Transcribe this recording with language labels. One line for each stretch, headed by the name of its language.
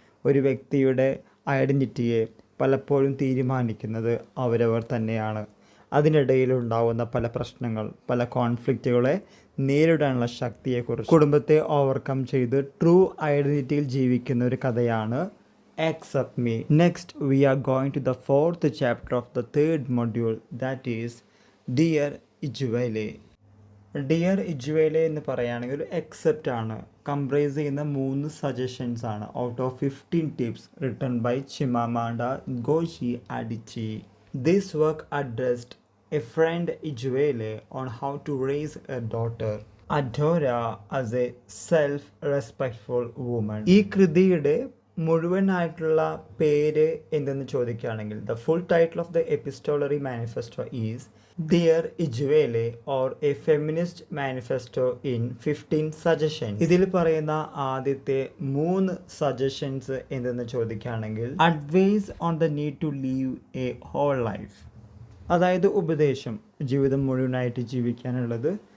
Malayalam: ഒരു വ്യക്തിയുടെ ഐഡൻറ്റിറ്റിയെ പലപ്പോഴും തീരുമാനിക്കുന്നത് അവരവർ തന്നെയാണ്. അതിനിടയിലുണ്ടാവുന്ന പല പ്രശ്നങ്ങൾ, പല കോൺഫ്ലിക്റ്റുകളെ നേരിടാനുള്ള ശക്തിയെക്കുറിച്ച് കുടുംബത്തെ ഓവർകം ചെയ്ത് ട്രൂ ഐഡൻറ്റിറ്റിയിൽ ജീവിക്കുന്ന ഒരു കഥയാണ് Accept Me.
English: Next, we are going to the 4th chapter of the 3rd module, that is Dear Ichwele.
Malayalam: Dear ഇജ്വേലെ എന്ന് പറയുകയാണെങ്കിൽ ഒരു എക്സെപ്റ്റ് ആണ്, കംപ്രൈസ് ചെയ്യുന്ന 3 സജഷൻസ് ആണ്
English: out of 15 tips written by
Malayalam: ചിമാമാണ്ട ഗോഷി അഡിച്ചി.
English: This work addressed a friend Ichwele on how to raise a daughter. A daughter as a self respectful woman.
Malayalam: ഈ കൃതിയുടെ മുഴുവനായിട്ടുള്ള പേര് എന്തെന്ന് ചോദിക്കുകയാണെങ്കിൽ
English: The full title of the epistolary manifesto is dear Ijeawele or a feminist manifesto in 15 suggestions.
Malayalam: ഇതിൽ പറയുന്ന ആദ്യത്തെ 3 suggestions എന്തെന്ന് ചോദിക്കുകയാണെങ്കിൽ
English: advice on the need to live a whole life,
Malayalam: അതായത് ഉപദേശം ജീവിതം മുഴുവനായിട്ട് ജീവിക്കാനുള്ളത്.